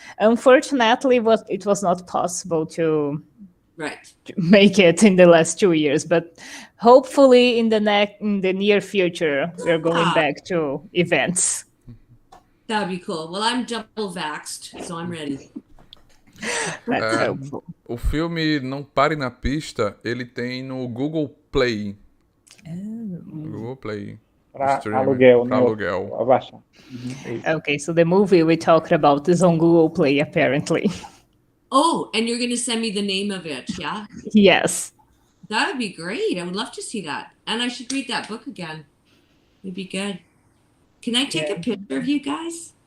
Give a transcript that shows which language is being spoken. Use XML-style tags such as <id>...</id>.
<en>Unfortunately, it was not possible to to make it in the last 2 years, but hopefully in the near future, we're going back to events. That'd be cool. Well, I'm double vaxxed, so I'm ready. That's helpful.</en> <pt>O filme Não Pare na Pista, ele tem no Google Play. Google Play. Para Streaming, aluguel, pra né? aluguel. Pra baixar.</pt> <en>Okay, so the movie we talked about is on Google Play, apparently. Oh, and you're going to send me the name of it, yeah? Yes. That would be great. I would love to see that. And I should read that book again. It'd be good. Can I take a picture of you guys?</en>